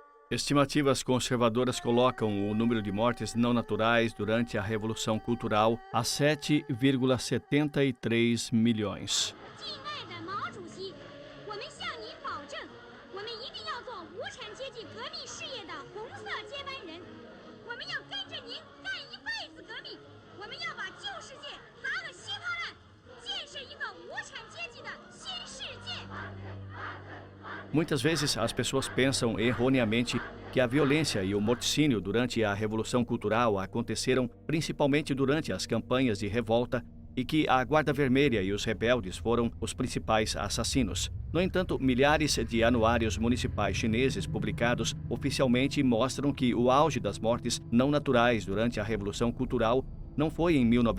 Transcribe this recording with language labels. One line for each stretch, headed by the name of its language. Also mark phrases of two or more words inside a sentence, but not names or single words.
Portuguese: Estimativas conservadoras colocam o número de mortes não naturais durante a Revolução Cultural a 7,73 milhões.
Chinese: 敬爱的毛主席，我们向你保证，我们一定要做无产阶级革命事业的红色接班人。我们要跟着您干一辈子革命，我们要把旧世界砸个稀巴烂，建设一个无产阶级的新世界。
Portuguese: Muitas vezes as pessoas pensam erroneamente que a violência e o morticínio durante a Revolução Cultural aconteceram principalmente durante as campanhas de revolta e que a Guarda Vermelha e os rebeldes foram os principais assassinos. No entanto, milhares de anuários municipais chineses publicados oficialmente mostram que o auge das mortes não naturais durante a Revolução Cultural não foi em